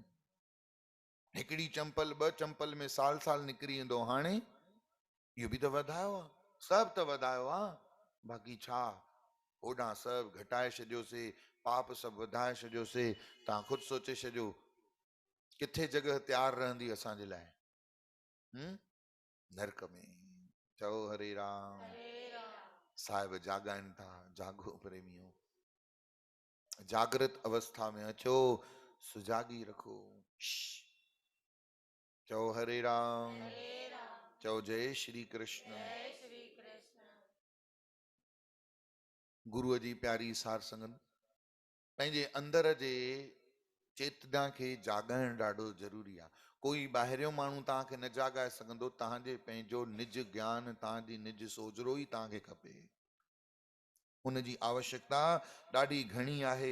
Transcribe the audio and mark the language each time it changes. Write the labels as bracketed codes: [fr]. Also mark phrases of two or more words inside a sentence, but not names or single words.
[sd] हिकिड़ी चंपल 2 चंपल में साल साल निकिरी वेंदो, हाणे इहो बि त वधायो आहे, सभु त वधायो आहे। बाक़ी छा? होॾां सभु घटाए छॾियोसीं, पाप सभु वधाए छॾियोसीं। तव्हां ख़ुदि सोचे छॾियो, किथे जॻह तयारु रहंदी असांजे लाइ? नरक में। चओ हरे राम। साहिब जाॻाइनि था, जागो प्रेमियो, जागृत अवस्था में अचो, सुजागी रखो। चओ हरे राम, चओ जय श्री कृष्ण। गुरुअ जी प्यारी सार संगत, पंहिंजे अंदर जे चेतना खे जाॻाइण ॾाढो ज़रूरी आहे। कोई ॿाहिरियों माण्हू तव्हांखे न जाॻाए सघंदो, तव्हांजे पंहिंजो निज ज्ञान, तव्हांजी निज सोजरो ई तव्हांखे खपे। उनजी आवश्यकता ॾाढी घणी आहे।